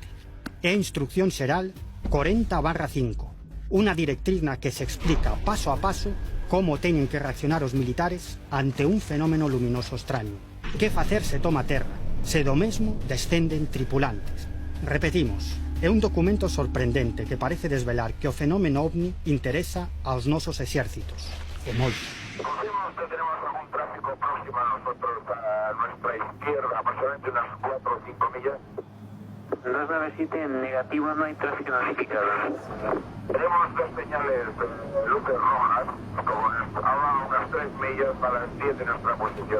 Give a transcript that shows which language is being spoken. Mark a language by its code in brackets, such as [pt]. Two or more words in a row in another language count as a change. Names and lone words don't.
[gl] É a Instrucción Xeral 40/5, unha directriz na que se explica paso a paso como teñen que reaccionar os militares ante un fenómeno luminoso extraño. Que facer se toma terra, se do mesmo descenden tripulantes. Repetimos, é un documento sorprendente que parece desvelar que o fenómeno OVNI interesa aos nosos exércitos. E moito. [es] Confirmamos que tenemos algún tráfico próximo a nosotros, a nuestra izquierda, aproximadamente unas 4 o 5 millas. 297 en negativo, no hay tráfico notificado. Tenemos 2 señales luces rojas, como ahora unas 3 millas a las 10 de nuestra posición.